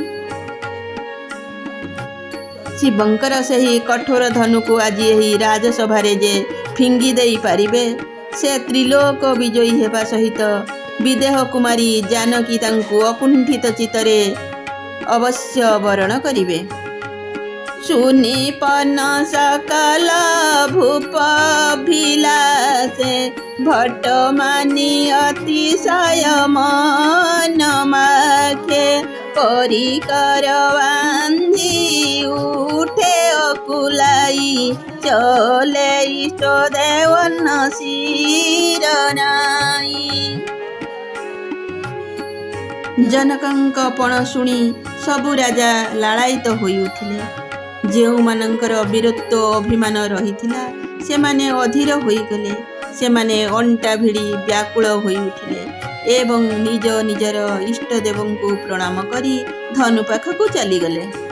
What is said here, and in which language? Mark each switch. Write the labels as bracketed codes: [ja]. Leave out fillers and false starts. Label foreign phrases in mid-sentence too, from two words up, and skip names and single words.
[or] ଶିବଙ୍କର ସେହି କଠୋର ଧନୁକୁ ଆଜି ଏହି ରାଜସଭାରେ ଯେ ଫିଙ୍ଗି ଦେଇପାରିବେ, ସେ ତ୍ରିଲୋକ ବିଜୟୀ ହେବା ସହିତ ବିଦେହ କୁମାରୀ ଜାନକୀ ତାଙ୍କୁ ଅକୁଣ୍ଠିତ ଚିତ୍ତରେ ଅବଶ୍ୟ ବରଣ କରିବେ। [awa] सुनिपन सकल भूपभिलाषे भट्टमानि अतिशय मन माखे। परिकर बान्धि उठे अकुलाई चले इष्ट देवन शिरनाई। [or] ଜନକଙ୍କ ପଣ ଶୁଣି ସବୁ ରାଜା ଲାଳାୟିତ ହୋଇ ଉଠିଲେ। ଯେଉଁମାନଙ୍କର ବୀରତ୍ୱ ଅଭିମାନ ରହିଥିଲା ସେମାନେ ଅଧୀର ହୋଇଗଲେ। ସେମାନେ ଅଣ୍ଟା ଭିଡ଼ି ବ୍ୟାକୁଳ ହୋଇ ଉଠିଲେ ଏବଂ ନିଜ ନିଜର ଇଷ୍ଟଦେବଙ୍କୁ ପ୍ରଣାମ କରି ଧନୁ ପାଖକୁ ଚାଲିଗଲେ।